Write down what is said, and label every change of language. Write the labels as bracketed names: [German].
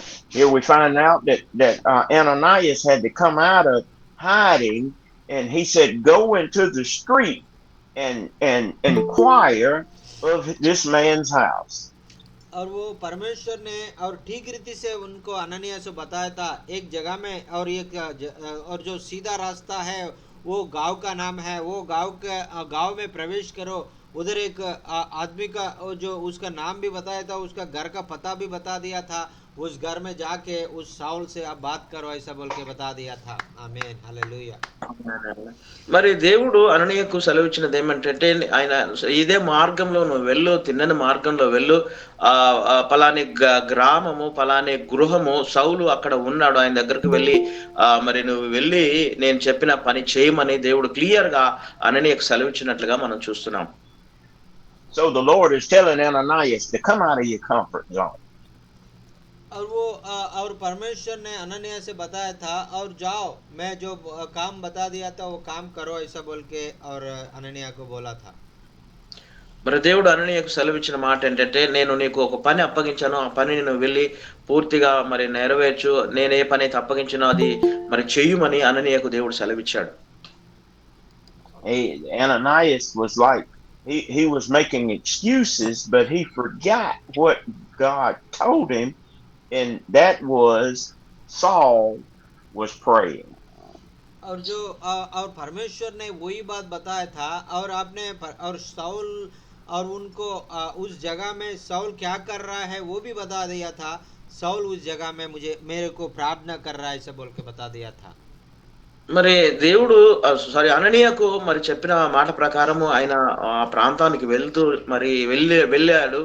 [English] Here we find out that Ananias had to come out of hiding, and he said, "Go into the street and inquire of this man's house." [Hindi] और वो परमेश्वर ने और ठीक रीति से उनको अननिया से बताया था एक जगह में, और एक और जो सीधा रास्ता है वो गांव का नाम है, वो गांव में प्रवेश करो। उधर एक आदमी का जो उसका नाम भी बताया था, उसका घर का पता भी बता दिया था। उस घर में जाके उस साउल से आप बात करो ऐसा बोल के बता दिया था। आमीन, हालेलुया। [Telugu] మరి దేవుడు అననీయకు సెలవిచ్చినది ఏమంటే ఆయన ఇదే మార్గంలో నువ్వు వెళ్ళు, తిన్నని మార్గంలో వెళ్ళు, పలాని గ్రామము పలాని గృహము సౌలు అక్కడ ఉన్నాడు, ఆయన దగ్గరకు వెళ్ళి మరి నువ్వు వెళ్ళి నేను చెప్పిన పని చేయమని దేవుడు క్లియర్ గా అననీయకు సెలవిచ్చినట్లుగా మనం చూస్తున్నాం. [English] So the Lord is telling Ananias to come out of your comfort zone. [Hindi] और वो और परमेश्वर ने अनन्या से बताया था और जाओ मैं जो काम बता दिया था वो काम करो ऐसा बोल के और अनन्या को बोला था। [Telugu] మరి దేవుడు అననీయకు సెలవిచ్చిన మాట ఏంటంటే నేను నీకు ఒక పని అప్పగించాను, ఆ పనిని నువ్వు వెళ్ళి పూర్తిగా మరి నెరవేర్చు, నేను ఏ పని అయితే అప్పగించానో అది మరి చెయ్యమని అననీయకు దేవుడు సెలవిచ్చాడు. [English] Ananias was like he was making excuses, but he forgot what God told him, and that was Saul was praying. [Hindi] और जो और परमेश्वर ने वही बात बताया था और आपने और साउल और उनको उस जगह में साउल क्या कर रहा है वो भी बता दिया था। साउल उस जगह में मेरे को प्रार्थना कर रहा है ऐसा बोल के बता दिया था। [Telugu] మరి దేవుడు అననీయకు మరి చెప్పిన మాట ప్రకారము ఆయన ఆ ప్రాంతానికి వెళ్తూ మరి వెళ్ళాడు.